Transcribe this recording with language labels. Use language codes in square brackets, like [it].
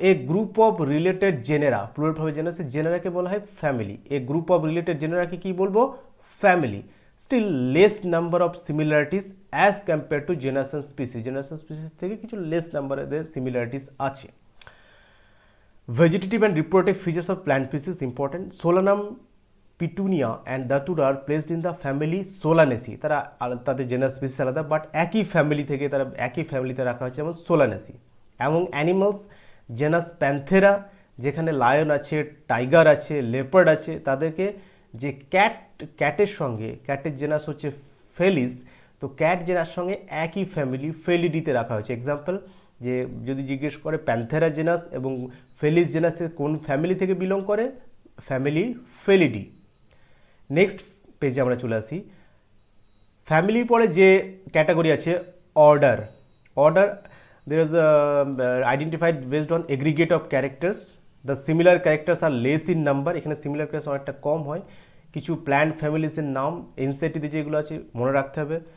[en] a group of related genera, [bn] plural ফর্মে জেনাসে জেনেরাকে বলা হয় family. [en] a group of related জেনেরাকে [bn] কি বলবো? [en] Family. Still less number of similarities as compare to genus and species. [bn] Genus and species থেকে কিছু less নাম্বারের similarities আছে। [en] Vegetative and reproductive features of plant species important. Solanum, Petunia and Datura are placed in the family Solanaceae. [bn] তারা তাদের genus species আলাদা, but একই family থেকে তারা একই ফ্যামিলিতে রাখা হয়েছে, যেমন Solanaceae। এবং অ্যানিমালস জেনাস প্যান্থেরা, যেখানে লায়ন আছে, টাইগার আছে, লেপার্ড আছে, তাদেরকে যে ক্যাটের সঙ্গে, ক্যাটের জেনাস হচ্ছে ফেলিস, তো ক্যাট জেনাস সঙ্গে একই ফ্যামিলি ফেলিডিতে রাখা হয়েছে। এক্সাম্পল, যে যদি জিজ্ঞেস করে প্যান্থেরা জেনাস এবং ফেলিস জেনাসের কোন ফ্যামিলি থেকে বিলং করে, ফ্যামিলি ফেলিডি। নেক্সট পেজে আমরা চলে আসি। ফ্যামিলির পরে যে ক্যাটাগরি আছে order. [en] Order there is identified based on aggregate of characters. The similar characters are less in number. [bn] এখানে সিমিলার ক্যারেক্টার অনেকটা কম হয়। কিছু প্ল্যান্ট ফ্যামিলিসের নাম এনসিইআরটিতে যেগুলো আছে মনে রাখতে হবে।